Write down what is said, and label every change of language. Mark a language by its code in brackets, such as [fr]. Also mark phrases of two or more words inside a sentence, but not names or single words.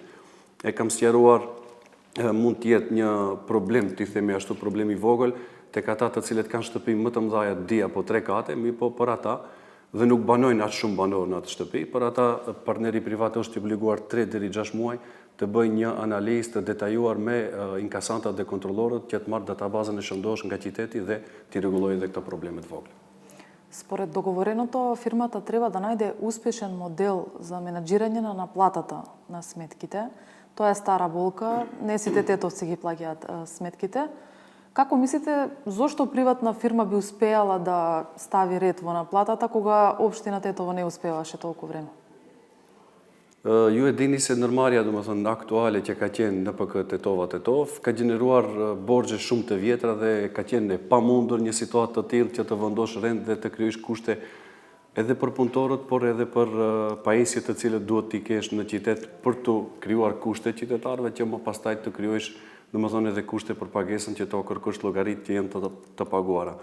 [sq] E kam sqaruar mund të jetë një problem, ti themi ashtu problemi i vogël, tek ata të cilët kanë shtëpi më të mëdha 2 apo 3 kate, po për ata dhe nuk banojnë aq shumë banorë në atë shtëpi, për ata partneri privat është i obliguar 3 deri 6 muaj të bëjë një analizë të detajuar me inkasantët dhe kontrollorët që të marrë databazën e shëndosh nga qyteti dhe të rregullojë edhe këto probleme të vogla. [mk] Според договореното, фирмата треба да најде успешен модел за менаџирање на наплатата на сметките. Тоа е стара болка, не сите тетовци ги плаќаат сметките. Како мислите, зошто приватна фирма би успеала да стави ред во наплатата, кога општина Тетово не успеваше толку време? [sq] Ju e dini se ndërmarrja domethënë aktuale që ka qenë në NPK Tetov ka gjeneruar borxhe shumë të vjetra dhe ka qenë e pamundur një situatë të tillë që të vendosh rend dhe të krijosh kushte edhe për punëtorët, por edhe për pajisjet të cilët duhet t'i kesh në qytet për të krijuar kushte qytetarëve që më pastaj të krijosh domethënë edhe kushte për pagesën që to kërkosh llogaritë që janë të paguara.